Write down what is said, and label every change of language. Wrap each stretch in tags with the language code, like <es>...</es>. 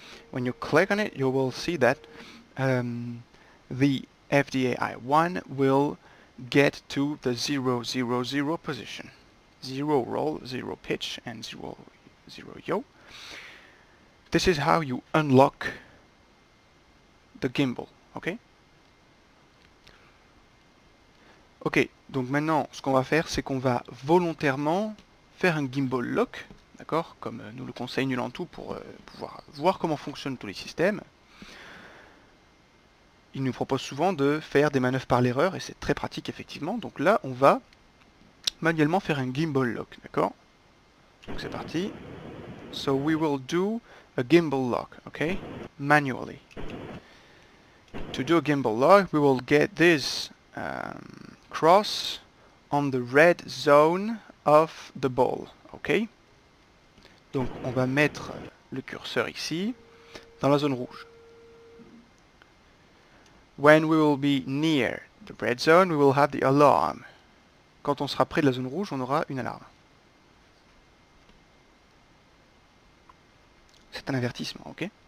<en>When you click on it you will see that the FDAI1 will get to the 0, 0, 0 position. 0 roll, 0 pitch, and 0, 0 yaw. This is how you unlock the gimbal, okay?</en> <fr>Ok, donc maintenant ce qu'on va faire, c'est qu'on va volontairement faire un gimbal lock, d'accord, comme nous le conseille Nulantu pour pouvoir voir comment fonctionnent tous les systèmes. Il nous propose souvent de faire des manœuvres par l'erreur, et c'est très pratique effectivement. Donc là, on va manuellement faire un gimbal lock, d'accord? Donc c'est parti.</fr> <en>So we will do a gimbal lock, okay? Manually. To do a gimbal lock, we will get this cross on the red zone of the ball, okay?</en> <fr>Donc on va mettre le curseur ici, dans la zone rouge.</fr> <en>When we will be near the red zone, we will have the alarm.</en> <fr>Quand on sera près de la zone rouge, on aura une alarme. C'est un avertissement, ok?</fr>